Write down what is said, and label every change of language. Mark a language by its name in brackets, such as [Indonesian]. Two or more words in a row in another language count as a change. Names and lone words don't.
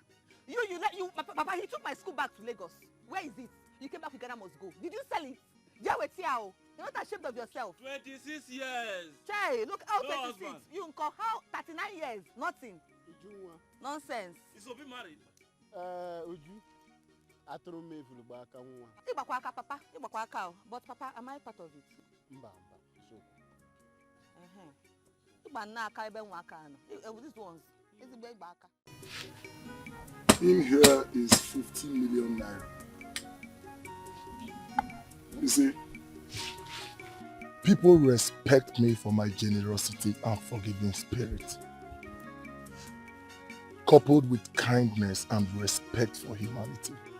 [English] Papa, he took my school back to Lagos. Where is it? You came back with Ghana must go. Did you sell it? You're not ashamed of yourself. 26 years. Chey, look how No 26. husband. You call how 39 years? Nothing. Nonsense. Is Obi married? [Igbo] Uju, atụrụ m efuru gba aka nwa. Ịgbakwa aka, Papa. Ịgbakwa aka o. [English] But Papa, am I part of it? [Igbo] Mba, so. Ịgba nna aka ebe nwa aka anọ. [English] These ones. [Igbo] Ezigbo ịgba aka. [English] In here is 15 million naira. You see, people respect me for my generosity and forgiving spirit, coupled with kindness and respect for humanity.